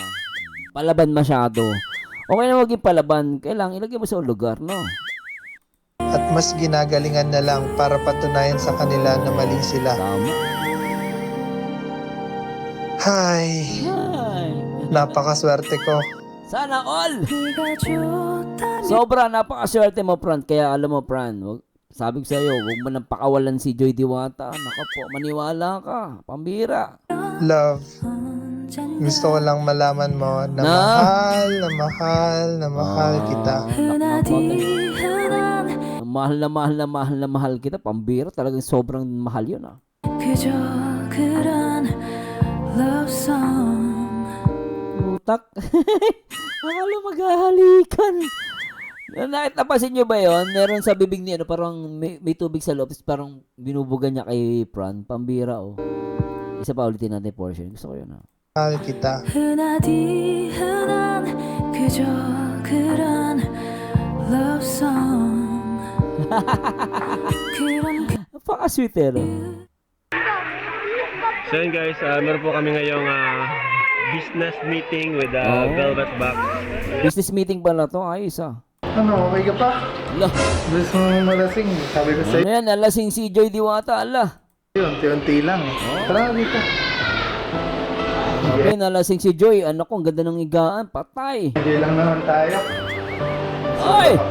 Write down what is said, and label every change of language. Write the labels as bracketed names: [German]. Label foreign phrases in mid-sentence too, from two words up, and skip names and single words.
[Filipino] Palaban masyado. Okay na maging palaban. Kailangan ilagay mo sa lugar, no? At mas ginagalingan na lang para patunayan sa kanila na mali sila. Tama. Hay, Ay. napakaswerte ko. Sana all! [Korean] 네가 좋다 [Filipino] Sobra, napakaswerte mo, Fran. Kaya alam mo, Fran, sabi ko sa'yo, huwag mo nang pakawalan si Joy Diwata. Naka po, maniwala ka. Pambira. Love, gusto ko lang malaman mo na Na? mahal na mahal na mahal kita. [Korean] 흔하디 흔한 [Filipino] Mahal na mahal na mahal na mahal kita. Pambira, talagang sobrang mahal yun, [Korean] 그저 그런 [English] love song [Filipino] Utak. Akala maghahalikan. Napansin nyo ba yun? Meron sa bibig niya, parang may tubig sa loob, tapos parang binubugan niya kay Fran. Pambira, Isa pa ulitin natin yung portion. Gusto ko yun, Mahal kita. [Korean] 흔하디 흔한 그저 그런 [English] love song [Korean] 그런 [Filipino] Napaka-sweet, So yun guys, meron po kami ngayong [English] business meeting with [Filipino] Velvet Box. [English] Business meeting [Filipino] pala to. Ayos, Ano, okay ka pa? Ala. Gusto mo malasing? Sabi ko Ano yan? Alasing si Joy Diwata. Ala. unti-unti lang. Tara dito. Okay, nalasing si Joy. Ano ko, ang ganda ng higaan. Patay. Hindi lang naman tayo. Ay!